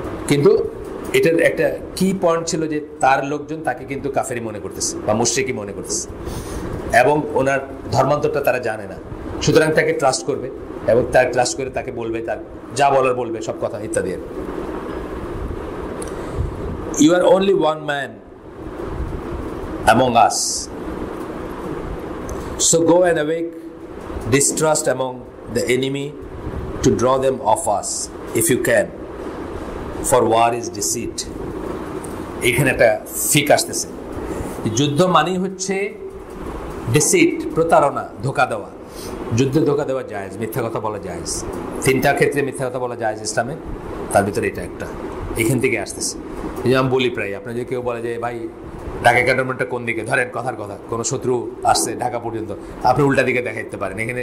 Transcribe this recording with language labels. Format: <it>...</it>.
<bn>কিন্তু এটার একটা কি পয়েন্ট ছিল যে তার লোকজন তাকে কিন্তু কাফেরি মনে করতেছে বা মুশরিকি মনে করতেছে, এবং ওনার ধর্মান্তরটা তারা জানে না। সুতরাং তাকে ট্রাস্ট করবে, এবং তার ট্রাস্ট করে তাকে বলবে, তার যা বলার বলবে, সব কথা ইত্যাদি।</bn> <en>You are only one man among us, so go and awake distrust among the enemy, to draw them off us if you can, for war is deceit.</en> <bn>এখানে একটা ফিক আসতেছে। যুদ্ধ মানেই হচ্ছে ডিসিট, প্রতারণা, ধোঁকা দেওয়া। যুদ্ধে ধোঁকা দেওয়া জায়েজ, মিথ্যা কথা বলা জায়েজ। 3টা ক্ষেত্রে মিথ্যা কথা বলা জায়েজ ইসলামে, তার ভিতরে এটা একটা। এখান থেকে আসতেছে। এই যে আমি বলি প্রায়, আপনার যদি কেউ বলে যে ভাই ঢাকা ক্যান্টনমেন্টটা কোন দিকে, ধরেন কথার কথা কোনো শত্রু আসছে ঢাকা পর্যন্ত, আপনি উল্টা দিকে দেখাইতে পারেন।</bn>